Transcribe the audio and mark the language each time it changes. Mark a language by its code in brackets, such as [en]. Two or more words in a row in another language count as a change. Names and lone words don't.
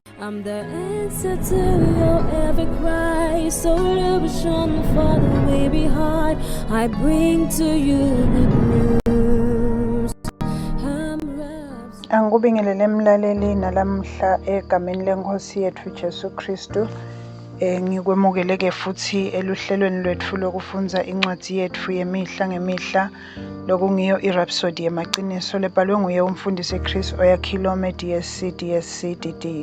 [en] I'm the answer to your every cry. So illusion for the way behind. I bring to you good news. [nd] Angikubingelele mlaleli nalamhla egameni lenkosi yethu Jesu Kristu. Ngikwemukeleke futhi eluhlelweni lwethu lokufunza incwadi yethu yemihla ngemihla lokungiyo iRhapsody yamaqiniso lebhalwe nguye umfundisi Chris Oyakhilome DSC DSCDD.